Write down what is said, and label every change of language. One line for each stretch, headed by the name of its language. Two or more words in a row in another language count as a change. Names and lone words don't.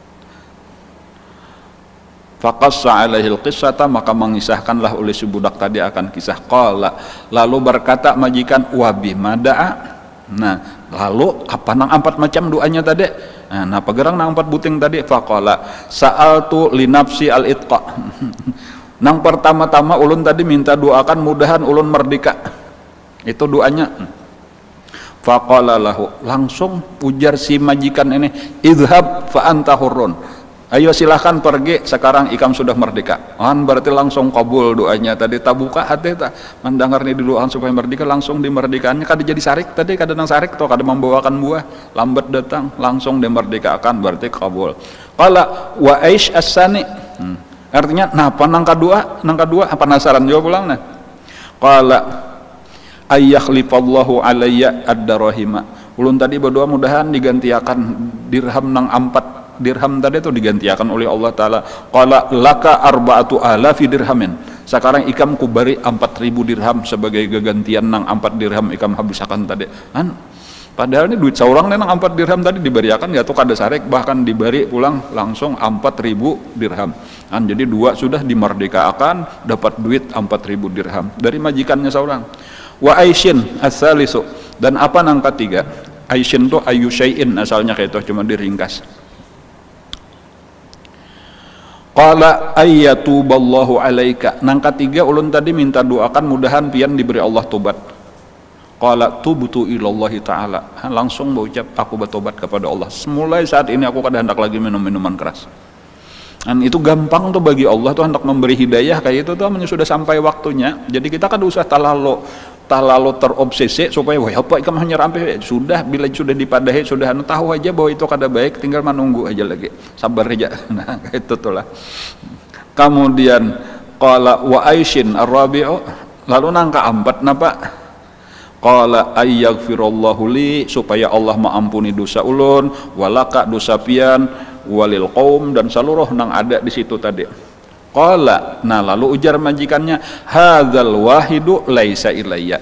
Arabic: فقص عليه القصة,
Banjar: maka mengisahkanlah oleh si budak tadi akan kisah. Qala, lalu berkata majikan,
Arabic: وبما دعا.
Banjar: Nah lalu apa nang 4 macam doanya tadi? Nah apa gerang nang 4 buting tadi?
Arabic: فقال سألت لنفسي العتق.
Banjar: Nang pertama-tama ulun tadi minta doakan mudahan ulun merdeka, itu doanya.
Arabic: فقال له,
Banjar: langsung ujar si majikan ini,
Arabic: اذهب فأنت حر.
Banjar: Ayo silahkan pergi, sekarang ikam sudah merdeka. Berarti langsung kabul doanya tadi. Tak buka hati tak mendengar nih doaan supaya merdeka, langsung dimerdekakannya. Kada jadi sarik tadi, kada nang sarik atau kada membawakan buah, lambat datang, langsung dimerdekakan, berarti kabul.
Arabic: قال وايش الثاني.
Banjar: Artinya napa nang kedua apa penasaran juga pulang nah.
Arabic: قال أن يخلف الله علي الدراهم.
Banjar: Ulun tadi berdoa mudahan digantiakan dirham nang 4 dirham tadi itu digantiakan oleh Allah Ta'ala.
Arabic: قال لك أربعة آلاف درهم.
Banjar: Sekarang ikam kubari 4.000 dirham sebagai gantian nang 4 dirham ikam habisakan tadi. Padahal ini duit seorang nang 4 dirham tadi diberiakan ya tuh kada sarek, bahkan diberi pulang langsung 4.000 dirham. Jadi 2 sudah dimerdekakan, dapat duit 4.000 dirham dari majikannya seorang.
Arabic: وايش الثالث,
Banjar: dan apa nang ketiga? Aisyin tuh
Arabic: أي شيء
Banjar: asalnya kayak itu, cuma diringkas.
Arabic: قال أن يتوب الله عليك.
Banjar: Nang ketiga ulun tadi minta doakan mudahan pian diberi Allah tobat.
Arabic: قال تبت إلى الله تعالى.
Banjar: Langsung berucap aku bertobat kepada Allah. Mulai saat ini aku kada hendak lagi minum minuman keras. Dan itu gampang tuh bagi Allah tuh hendak memberi hidayah kayak itu tuh sudah sampai waktunya. Jadi kita kan usah talalu terobsesi supaya wah apa ikam hanya rampe sudah, bila sudah dipadahi sudah tahu aja bahwa itu kada baik, tinggal menunggu aja lagi, sabar aja. Nah itu tuh lah. Kemudian
Arabic: قال وايش الرابع,
Banjar: lalu nang keempat napa?
Arabic: قال أن يغفر الله لي,
Banjar: supaya Allah mengampuni dosa ulun, walaka dosa pian,
Arabic: وللقوم,
Banjar: dan seluruh nang ada di situ tadi. Qala, nah lalu ujar majikannya,
Arabic: هذا الواحد ليس إلي.